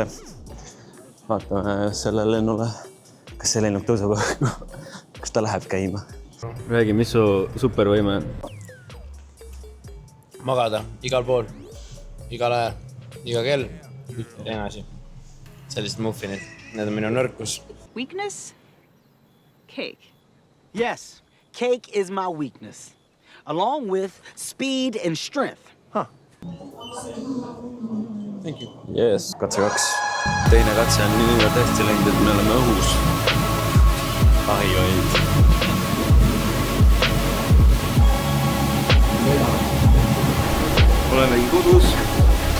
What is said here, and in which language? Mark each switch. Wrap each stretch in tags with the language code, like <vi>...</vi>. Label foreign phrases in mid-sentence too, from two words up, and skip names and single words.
<et>Vaatame selle lennule, kas see lennuk tõuseb, kas ta läheb käima. Räägi, mis su supervõime? Magada igal pool, igal ajal, iga kell, teine asi. Sellised muffinid, need on minu nõrkus.</et> <en>Weakness? Cake. Yes, cake is my weakness, along with speed and strength. Thank you. Yes,</en> <et>katse 2. Teine katse on nii tõesti läinud, et me oleme õhus. Ahivaid. Olemegi kodus.</et>